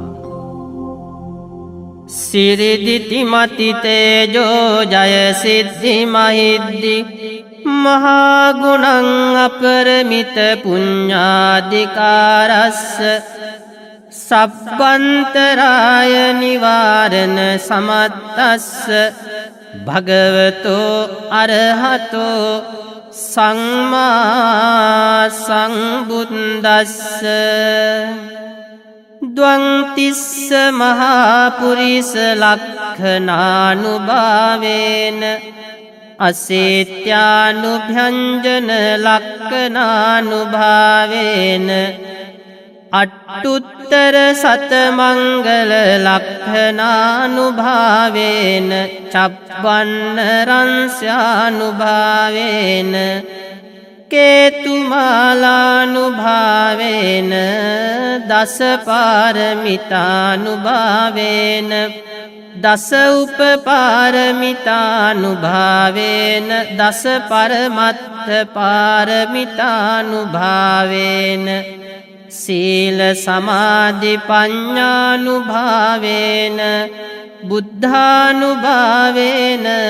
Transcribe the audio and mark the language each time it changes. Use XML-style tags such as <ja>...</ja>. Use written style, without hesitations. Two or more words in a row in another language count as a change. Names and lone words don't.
<pi>සිරිදිති මති තේජෝ ජය සිද්ධි මහිද්දි මහා ගුණං අපරමිත පුඤ්ඤාධිකාරස්ස සබ්බන්තරාය නිවාරණ සමත්තස්ස භගවතෝ අරහතෝ සම්මා සම්බුද්දස්ස ද්වංතිස්ස මහා පුරිස ලක්ඛනානුභාවේන අසේත්‍යානුභ්‍යංජන ලක්ඛනානුභාවේන අට්ඨුත්තර සතමංගල ලක්ඛනානුභාවේන චප්පන්න රංස්‍යානුභාවේන කේතුමාලානුභාවේන දස පාරමිතානුභාවේන දස උපපාරමිතානුභාවේන දස පරමත්ථ පාරමිතානුභාවේන සීල සමාධි පඤ්ඤානුභාවේන බුද්ධානුභාවේන</pi>